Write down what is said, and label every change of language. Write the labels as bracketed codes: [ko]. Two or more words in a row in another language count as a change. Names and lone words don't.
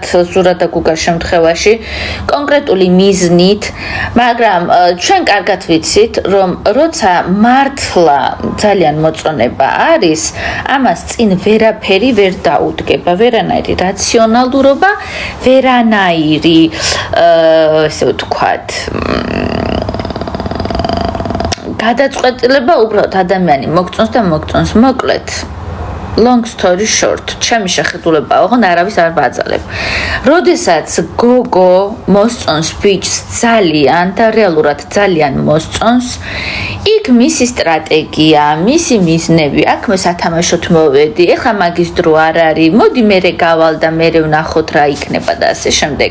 [ka] ზურა და გუგას შემთხვევაში კონკრეტული მიზნით, მაგრამ ჩვენ კარგად ვიცით, რომ როცა მართლა ძალიან მოწონება არის, ამას წინ ვერაფერი ვერ დაუდგება, ვერანაირი რაციონალურობა, ვერანაირი ესე ვთქვათ გადაწყვეტილება, უბრალოდ ადამიანი მოგწონს და მოგწონს, მოკლედ. [en] Long story short, [ka] ჩემი შეხედულება ოღონდ არავის არ ვაძალებ. როდესაც გოგო მოსწონს ბიჭს ძალიან და რეალურად ძალიან მოსწონს, იქ მისი სტრატეგია, მისი მიზნები, აქ მე სათამაშოდ მოვედი, ეხლა მაგის დრო არ არის, მოდი მერე გავალ და მერე ვნახოთ რა იქნება და ასე შემდეგ.